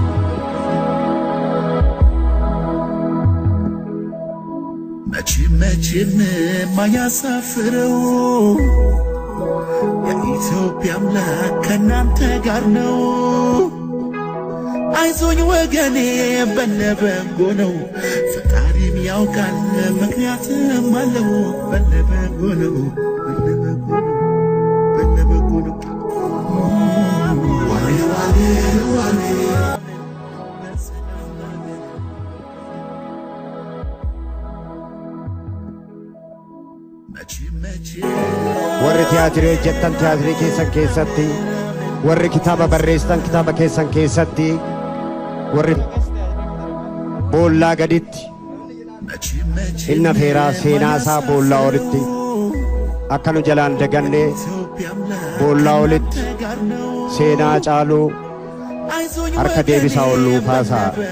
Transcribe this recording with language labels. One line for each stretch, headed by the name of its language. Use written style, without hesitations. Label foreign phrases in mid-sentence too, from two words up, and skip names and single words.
Amharic: መቼም ማያሳፍረው የኢትዮጵያ አምላክ ከእናንተ ጋር ነው። አይዞኝ ወገኔ በነበጎ ነው ፈጣሪም ያውቃል ምክንያትም አለው። በነበጎ ነው በነበጎ ነው ዋሌ ዋሌ ዋሌ
Oromo: warri tiyaatirii hojjettan tiyaatirii keessan keessatti, warri kitaaba barreessitan kitaaba keessan keessatti, warri boollaa gaditti inna feeraa seenaa isaa boollaa olitti akka nu jalaan daganne boollaa olitti seenaa caaluu harka deebisaa olluu kaasaa.